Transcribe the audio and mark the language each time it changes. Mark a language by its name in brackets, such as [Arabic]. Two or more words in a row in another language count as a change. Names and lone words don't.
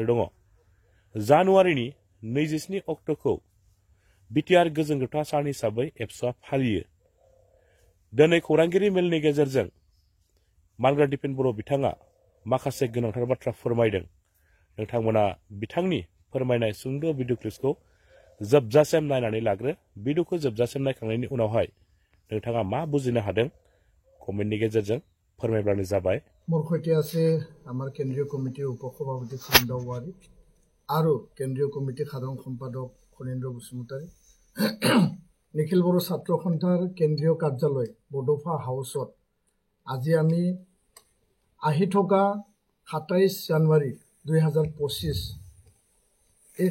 [Bodo] दङ जानुवारिनि 27 अक्ट'खौ बिटिआर गोजोनगोथा सान हिसाबै एप्सआ फालियो दिनै खौरांगिरि मेलनि गेजेरजों मानग्रा दिपेन बर' बिथाङा माखासे गोनांथार बाथ्रा फोरमायदों नोंथांमोना बिथांनि फोरमायनाय सुंद' [English] video clip [Bodo] जोबजासिम नायनानै लाग्रो भिडिअखौ जोबजासिम नायखांनायनि उनावहाय नोंथाङा मा बुजिनो हादों कमेन्टनि गेजेरजों फोरमायब्लानो जाबाय [Assamese] मोरखैते আছে আমাৰ কেন্দ্ৰীয় কমিটিৰ উপসভাপতি খন্দ वारी আৰু কেন্দ্ৰীয় কমিটিৰ সাধাৰণ সম্পাদক খনীন্দ্ৰ বসুমতাৰী নিখিল বড়ো ছাত্ৰ সন্থাৰ কেন্দ্ৰীয় কাৰ্যালয় বডোফা হাউচত আজি আমি আহি থকা 27 জানুৱাৰী 2025 এই